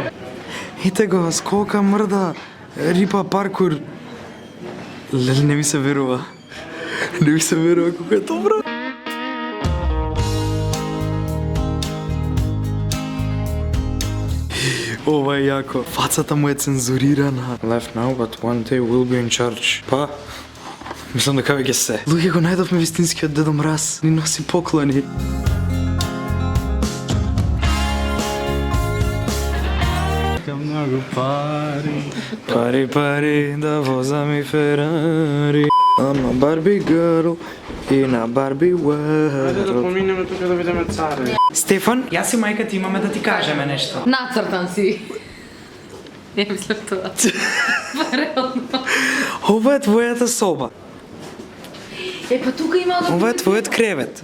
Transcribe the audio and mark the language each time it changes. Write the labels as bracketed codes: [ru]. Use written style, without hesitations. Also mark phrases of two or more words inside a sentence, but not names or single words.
[mk] Ете го, скока мрда, рипа паркур. Леле, не ми се верува. Не ми се верува колко е добро. Ова е јако. Фацата му е цензурирана. [en] Left now, but one day will be in charge. [mk] Па, мислам дека веќе се. Луѓе го најдовме вистинскиот Дедо Мраз. Ни носи поклони. Многу пари. Пари, пари, да возам и Ферари. [en] I'm a Barbie girl in a Barbie [mk] Ајде да [en] world. [mk] поминеме тука да видиме царе. Стефан, јас и мајка ти имаме да ти кажеме нешто. Нацртан си. Не мислам тоа. Реално. Ова е твојата соба. Е, па тука има да... Ова е твојот кревет.